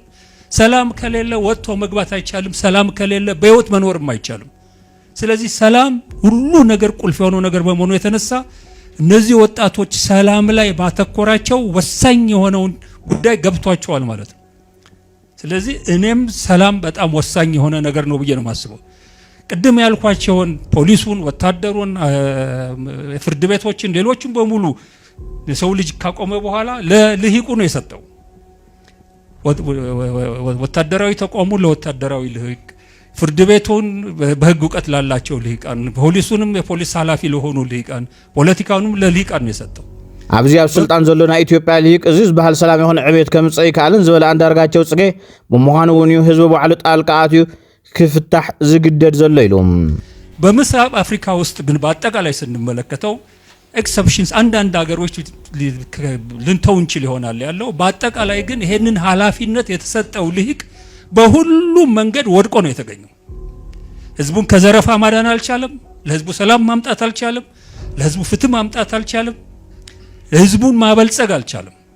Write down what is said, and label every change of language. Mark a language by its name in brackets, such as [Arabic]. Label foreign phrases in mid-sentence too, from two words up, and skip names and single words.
[Amharic] ሰላም ከሌለ ወጥቶ መግባት አይቻልም፣ ሰላም ከሌለ በህይወት መኖርም አይቻልም። ስለዚህ ሰላም ሁሉ ነገር ቁልፍ የሆነው ነገር በመሆኑ የተነሳ እነዚህ ወጣቶች ሰላም ላይ ማተኮራቸው ወሳኝ የሆነውን ጉዳይ ገብቷቸዋል ማለት ነው። ስለዚህ እኔም ሰላም በጣም ወሳኝ የሆነ ነገር ነው ብዬ ነው የማስበው። ቅድም ያልኳቸውን ፖሊሱን፣ ወታደሩን፣ ፍርድ ቤቶችን፣ ሌሎችን በሙሉ የሰው ልጅ ካቆመ በኋላ ለልሂቁ ነው የሰጠው። ወታደራዊ ተቋሙ ለወታደራዊ ልሂቅ፣ ፍርድ ቤቱን በህግ እውቀት ላላቸው ልሂቃን፣ ፖሊሱንም የፖሊስ ኃላፊ ለሆኑ ልሂቃን፣ ፖለቲካውንም ለልሂቃን ነው የሰጠው። [Tigrinya] ኣብዚ ኣብ ስልጣን ዘሎ ናይ ኢትዮጵያ ልሂቅ እዚ ዝበሃል ሰላም ይኹን ዕብየት ከምፅእ ይከኣልን ዝበለ አንዳርጋቸው ጽጌ ብምዃኑ እውን እዩ ህዝቢ ባዕሉ ጣልቃ ኣትዩ ክፍታሕ ዝግደድ ዘሎ ኢሎም። [Amharic] በምስራቅ አፍሪካ ውስጥ ግን በአጠቃላይ ስንመለከተው ኤክሰፕሽንስ አንዳንድ ሀገሮች ልንተው እንችል ይሆናል ያለው። በአጠቃላይ ግን ይሄንን ኃላፊነት የተሰጠው ልሂቅ በሁሉም መንገድ ወድቆ ነው የተገኘው። ህዝቡን ከዘረፋ ማዳን አልቻለም፣ ለህዝቡ ሰላም ማምጣት አልቻለም፣ ለህዝቡ ፍትህ ማምጣት አልቻለም፣ ህዝቡን ማበልጸግ አልቻለም።